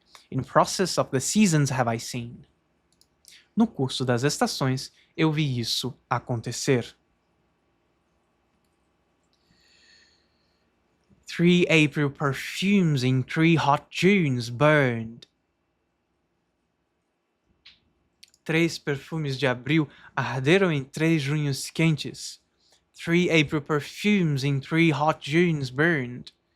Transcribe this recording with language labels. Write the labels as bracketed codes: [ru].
[en] In process of the seasons have I seen. [pt] No curso das estações, eu vi isso acontecer. [en] 3 April perfumes in 3 hot Junes burned. [pt] 3 perfumes de abril arderam em 3 junhos quentes. [en] 3 April perfumes in 3 hot Junes burned.